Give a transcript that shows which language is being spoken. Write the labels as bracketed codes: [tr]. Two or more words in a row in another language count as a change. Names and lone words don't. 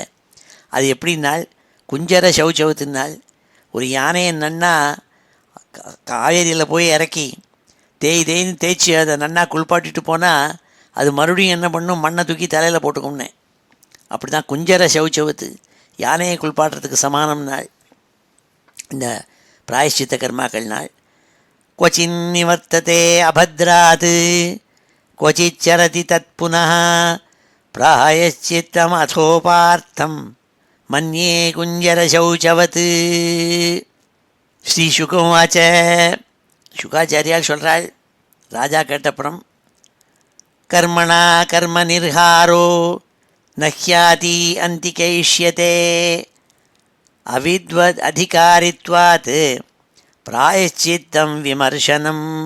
[ta] அது எப்படின்னால் குஞ்சர சௌச்சவத்தினால் ஒரு யானையை நன்னா காவேரியில் போய் இறக்கி தேய்ன்னு தேய்ச்சி அதை நன்னா குளிப்பாட்டிட்டு போனால் அது மறுபடியும் என்ன பண்ணும், மண்ணை தூக்கி தலையில் போட்டுக்கும்னே. அப்படி தான் குஞ்சர சௌச்சவத்து யானையை குளிப்பாட்டுறதுக்கு சமானம் நாள் இந்த பிராயஷ்சித்த கர்மாக்கள் நாள். [sa] क्वचिन् निवर्तते अभद्रात् क्वचिच्चरति तत् पुनः प्रायश्चित्तमथोपार्थं मन्ये कुञ्जरशौचवत्. श्री शुकवाच. [ta] சுகாச்சாரியால் சொல்கிறாள், ராஜா கேட்டப்புறம், [sa] कर्मणा कर्म निर्हारो नह्याति अन्तिकैष्यते अविद्वत् अधिकारित्वात् प्रायश्चित्तं विमर्शनम्.